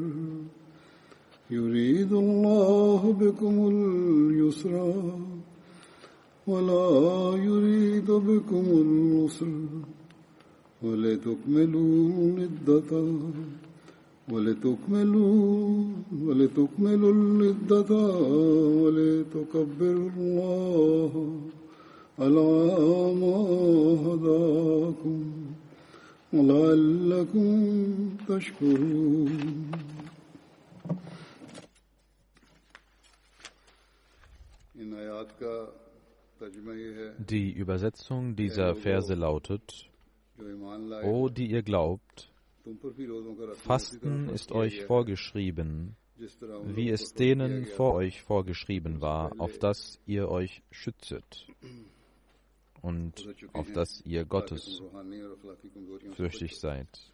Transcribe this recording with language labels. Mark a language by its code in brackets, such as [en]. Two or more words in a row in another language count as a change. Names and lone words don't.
[ar] يريد الله بكم اليسر ولا يريد بكم العسر ولتكملوا العدة ولتكبروا الله على ما هداكم ولعلكم تشكرون. [de] Die Übersetzung dieser Verse lautet: O, die ihr glaubt, Fasten ist euch vorgeschrieben, wie es denen vor euch vorgeschrieben war, auf das ihr euch schützet und auf das ihr Gottes fürchtig seid.